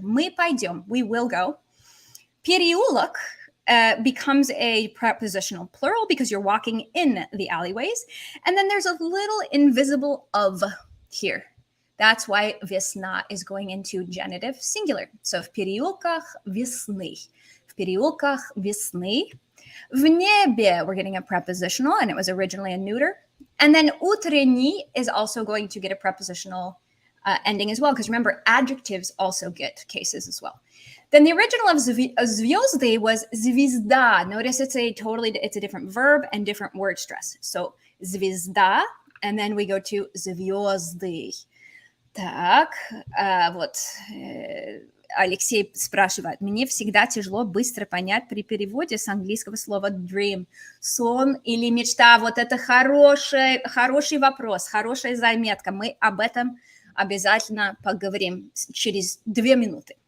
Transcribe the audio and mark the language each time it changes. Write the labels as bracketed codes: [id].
[ru] Мы пойдем, [en] we will go. Переулок becomes a prepositional plural because you're walking in the alleyways. And then there's a little invisible of here. That's why весна is going into genitive singular. [ru] So в переулках весны. В переулках весны. В небе, [en] we're getting a prepositional, and it was originally a neuter. And then утренний is also going to get a prepositional ending as well, because remember, adjectives also get cases as well. Then the original of звёзды was звезда. Notice it's a different verb and different word stress. So звезда, and then we go to звёзды. [ru] Так, вот. Алексей спрашивает, мне всегда тяжело быстро понять при переводе с английского слова dream, сон или мечта. Вот это хороший вопрос, хорошая заметка. Мы об этом обязательно поговорим через 2 минуты.